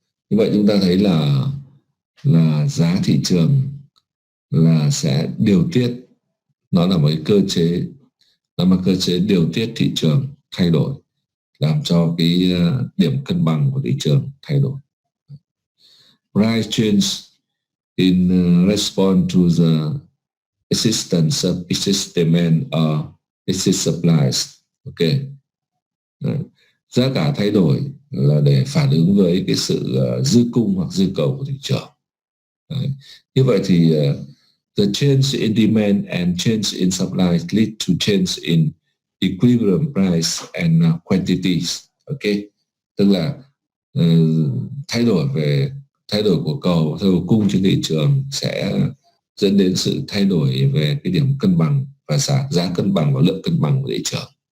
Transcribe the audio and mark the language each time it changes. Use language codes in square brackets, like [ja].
[vi] Như vậy chúng ta thấy là giá thị trường là sẽ điều tiết, nó là một cái cơ chế điều tiết thị trường thay đổi, làm cho cái điểm cân bằng của thị trường thay đổi. [en] Price change in response to the existence of excess demand or excess supplies. [vi] Ok. Đấy. Giá cả thay đổi là để phản ứng với cái sự dư cung hoặc dư cầu của thị trường. Đấy. Như vậy thì [en] the change in demand and change in supply lead to change in equilibrium price and quantities. Ok. [vi] Tức là thay đổi của cầu, thay đổi cung trên thị trường sẽ dẫn đến sự thay đổi về cái điểm cân bằng và giá cân bằng và lượng cân bằng của thị trường.